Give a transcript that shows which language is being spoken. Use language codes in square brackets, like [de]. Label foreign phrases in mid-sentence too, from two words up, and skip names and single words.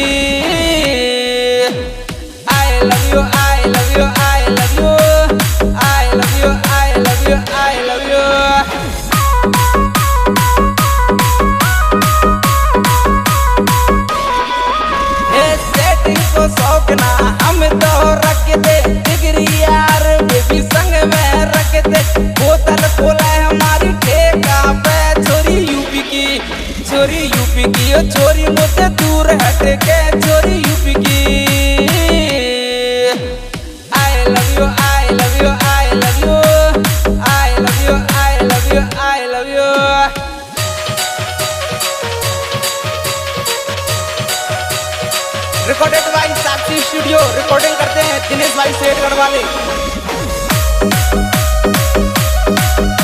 [en] I love you I love you I love you I love you I love you I love you. [hi] को शौकना हम तो रखते जिगरी यार बेबी संग में रखते, बोतल खोला हमारी ठेका पे, छोरी यूपी की ओ छोरी मुझसे दूर हट के, छोरी यूपी की। [en] I love you I love you I love you I love you I love you I love you. recorded by Sakshi Studio, [hi] रिकॉर्डिंग करते हैं दिनेश भाई शेरगढ़ वाले।